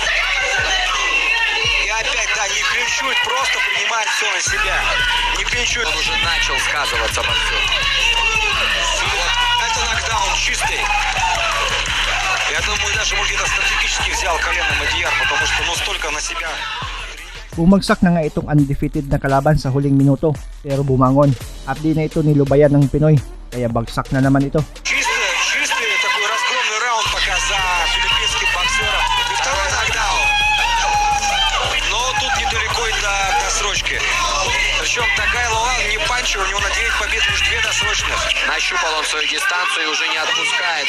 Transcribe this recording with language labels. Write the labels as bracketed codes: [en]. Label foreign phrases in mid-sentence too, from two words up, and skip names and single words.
[ru] И опять, да, не клинчует, просто принимает все на себя. Не клинчует. Он уже начал сказываться во всем. Вот, это нокдаун чистый. Я думаю, даже может где-то стратегически взял колено Мадьяр, потому что ну столько на себя. [tl] Bumagsak na nga itong undefeated na kalaban sa huling minuto, pero bumangon at di na ito nilubayan ng Pinoy, kaya bagsak na naman ito. [ru] Чистый такой разгромный раунд пока за филиппинским боксером. И второй нокдаун. Но тут недалеко и до досрочки. Причем такая Луан не панчер, у него на 9 побед лишь 2 досрочных. Нащупал он свою дистанцию и уже не отпускает.